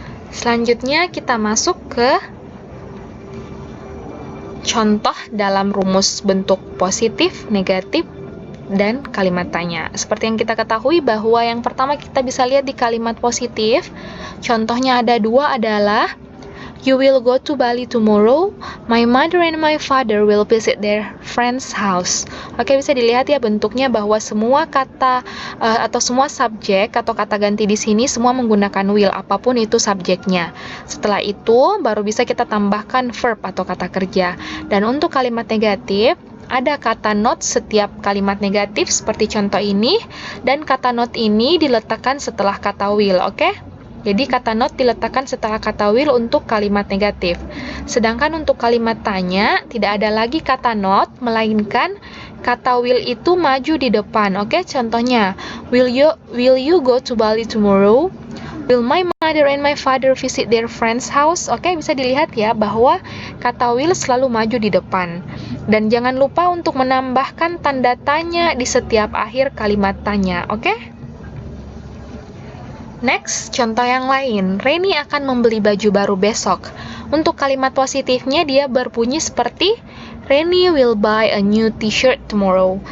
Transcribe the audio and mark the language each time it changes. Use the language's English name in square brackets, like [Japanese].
[Indonesian] Selanjutnya kita masuk ke contoh dalam rumus bentuk positif, negatif, dan kalimat tanya. Seperti yang kita ketahui bahwa yang pertama kita bisa lihat di kalimat positif, contohnya ada dua adalah [English] you will go to Bali tomorrow. My mother and my father will visit their friend's house. [Indonesian] Oke, bisa dilihat ya bentuknya bahwa semua kata atau semua subjek atau kata ganti di sini semua menggunakan will, apapun itu subjeknya. Setelah itu baru bisa kita tambahkan verb atau kata kerja. Dan untuk kalimat negatif, ada kata not setiap kalimat negatif seperti contoh ini, dan kata not ini diletakkan setelah kata will, oke? Jadi kata not diletakkan setelah kata will untuk kalimat negatif. Sedangkan untuk kalimat tanya, tidak ada lagi kata not, melainkan kata will itu maju di depan. Oke, contohnya, [English] will you go to Bali tomorrow? Will my mother and my father visit their friend's house? [Indonesian] Oke, bisa dilihat ya bahwa kata will selalu maju di depan. Dan jangan lupa untuk menambahkan tanda tanya di setiap akhir kalimat tanya. Oke? Next, contoh yang lain. Reni akan membeli baju baru besok. Untuk kalimat positifnya dia berbunyi seperti [English] Reni will buy a new t-shirt tomorrow.